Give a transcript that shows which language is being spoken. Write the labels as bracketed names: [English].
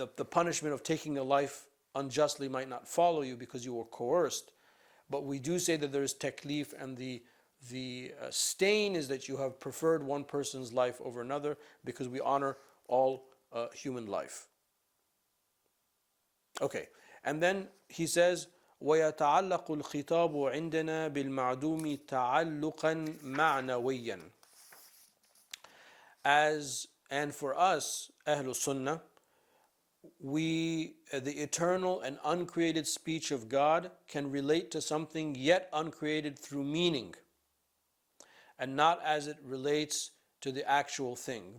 [English] punishment of taking a life unjustly might not follow you because you were coerced, but we do say that there is taklif, and the stain is that you have preferred one person's life over another, because we honor all human life. Okay, and then he says, [Arabic] وَيَتَعَلَّقُ الْخِطَابُ عِنْدَنَا بِالْمَعْدُومِ تَعَلُّقًا مَعْنَوِيًّا. [English] And for us, Ahlul Sunnah, the eternal and uncreated speech of God can relate to something yet uncreated through meaning, and not as it relates to the actual thing.